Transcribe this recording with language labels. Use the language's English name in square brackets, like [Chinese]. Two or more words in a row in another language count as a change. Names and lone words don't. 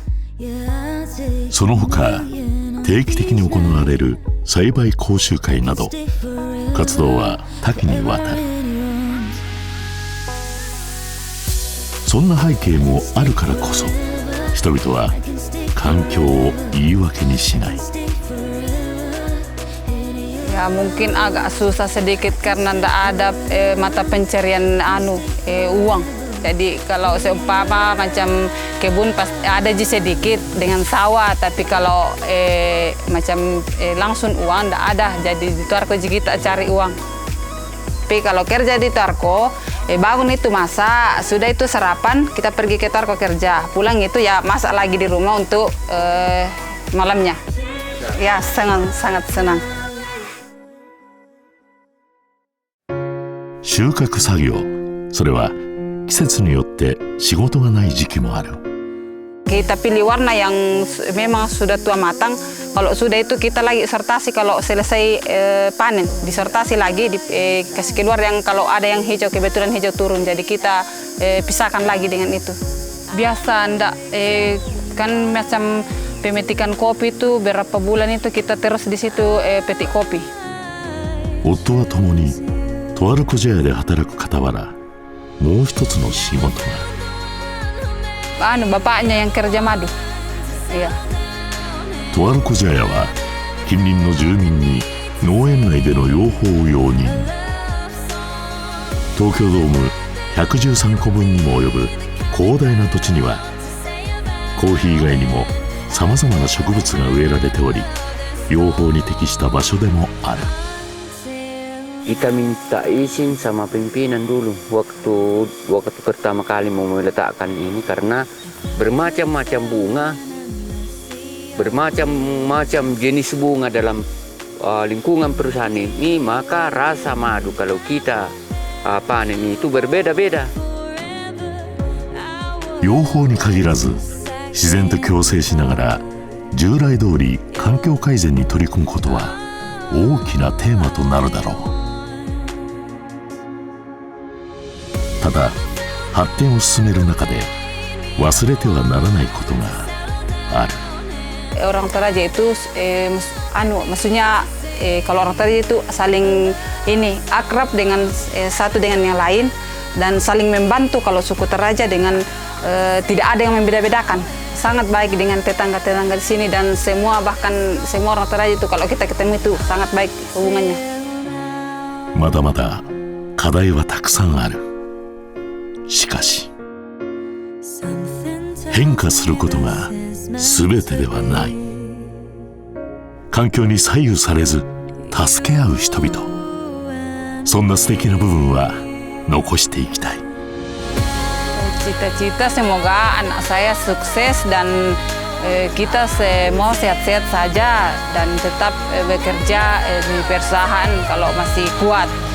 [Japanese] その他定期的に行われる栽培講習会など活動は多岐にわたる。そんな背景もあるからこそ人々は環境を言い訳にしない。 [Indonesian] Ya mungkin agak susah sedikit karena tidak ada mata pencarian uang. Jadi kalau seumpama macam kebun pasti ada aja sedikit dengan sawah, tapi kalau macam langsung uang tidak ada. Jadi di Tarko kita cari uang. Tapi kalau kerja di Tarko, bangun itu masak, sudah itu sarapan, kita pergi ke Tarko kerja. Pulang itu ya masak lagi di rumah untuk malamnya. Ya sangat senang. [Japanese] 収穫作業、それは季節によって仕事がない時期もある。 [Indonesian] Kita pilih warna yang memang sudah tua matang. Kalau sudah itu kita lagi sortasi, kalau selesai panen disortasi lagi, kasih keluar yang kalau ada yang hijau kebetulan hijau turun, jadi kita pisahkan lagi dengan itu. Biasa ndak kan macam pemetikan kopi itu berapa bulan itu kita terus di situ petik kopi. [Japanese] 夫は共にトアルコジャヤで働く傍らもう一つの仕事が。 [Indonesian] bapaknya yang kerja madu. Iya. [Japanese] トアルコジャヤは近隣の住民に農園内での養蜂を容認。東京ドーム113個分にも及ぶ広大な土地にはコーヒー以外にもさまざまな植物が植えられており、養蜂に適した場所でもある。 [Indonesian] Kita minta izin sama pimpinan dulu waktu pertama kali mau meletakkan ini karena bermacam-macam bunga, bermacam-macam jenis bunga dalam lingkungan perusahaan ini, maka rasa madu kalau kita panen itu berbeda-beda. [Japanese] 養蜂に限らず自然と共生しながら従来通り環境改善に取り組むことは大きなテーマとなるだろう。ただ発展を進める中で忘れてはならないことがある。 [Indonesian] Orang Toraja itu maksudnya kalau orang Toraja itu saling akrab dengan satu dengan yang lain dan saling membantu. Kalau suku Toraja dengan tidak ada yang membeda-bedakan, sangat baik dengan tetangga-tetangga di sini dan bahkan semua orang Toraja itu kalau kita ketemu itu sangat baik hubungannya. [Japanese] まだまだ課題はたくさんある。しかし変化することが全てではない。環境に左右されず助け合う人々、そんな素敵な部分は残していきたい。 [Indonesian] Cita-cita semoga anak saya sukses dan kita semua sehat-sehat saja dan tetap bekerja di perusahaan kalau masih kuat.